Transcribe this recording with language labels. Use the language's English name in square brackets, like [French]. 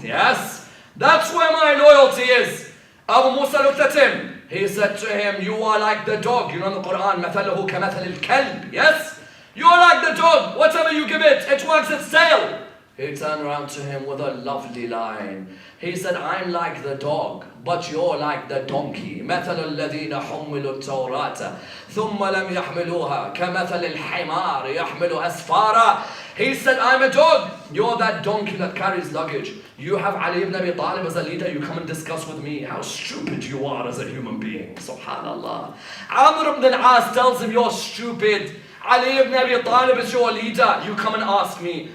[English] Yes, that's where my loyalty is. Abu Musa looked at him. He said to him, you are like the dog. You know in the Quran, [Arabic] مَثَلُهُ كَمَثَلِ الْكَلْبِ. [English] Yes? You are like the dog. Whatever you give it, it wags its tail. He turned around to him with a lovely line. He said, I'm like the dog, but you're like the donkey. [Arabic] مثل الذين حملوا التوراة ثم لم يحملوها كمثل الحمار يحمل أسفارا. [English] He said, I'm a dog. You're that donkey that carries luggage. You have Ali ibn Abi Talib as a leader. You come and discuss with me how stupid you are as a human being. Subhanallah. Amr ibn al-As tells him, you're stupid. Ali ibn Abi Talib is your leader. You come and ask me.